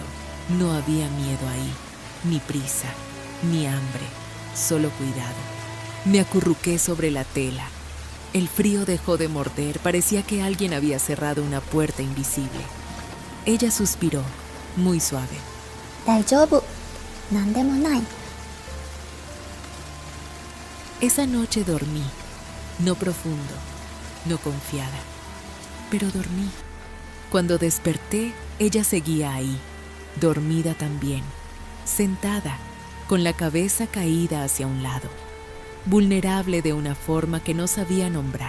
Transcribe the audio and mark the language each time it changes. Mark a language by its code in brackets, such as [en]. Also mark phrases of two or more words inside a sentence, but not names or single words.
[es] No había miedo ahí, ni prisa, ni hambre, solo cuidado. Me acurruqué sobre la tela. El frío dejó de morder, parecía que alguien había cerrado una puerta invisible. Ella suspiró, muy suave. [ja] Daijoubu. 何でもない. [es] Esa noche dormí, no profundo, no confiada, pero dormí. Cuando desperté, ella seguía ahí, dormida también, sentada, con la cabeza caída hacia un lado, vulnerable de una forma que no sabía nombrar.